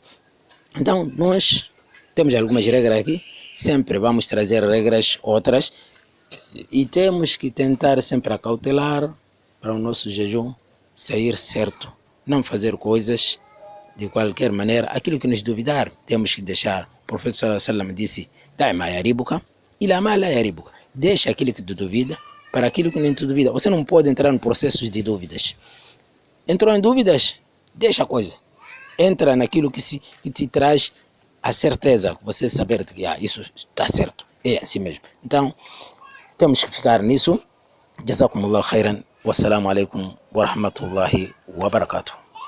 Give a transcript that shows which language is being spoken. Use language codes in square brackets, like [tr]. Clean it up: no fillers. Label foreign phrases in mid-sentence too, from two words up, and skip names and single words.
[pt] Então, nós temos algumas regras aqui, sempre vamos trazer regras outras, e temos que tentar sempre acautelar para o nosso jejum sair certo. Não fazer coisas de qualquer maneira. Aquilo que nos duvidar, temos que deixar. O profeta [ar] صلى الله عليه وسلم disse: "دع ما يريبك إلى ما لا يريبك." [pt] Deixa aquilo que te duvida para aquilo que nem te duvida. Você não pode entrar em processos de dúvidas. Entrou em dúvidas? Deixa a coisa. Entra naquilo que te traz a certeza, você saber que isso está certo, é assim mesmo. Então, temos que ficar nisso. [ar] جزاكم الله خيرا. والسلام عليكم ورحمة الله وبركاته.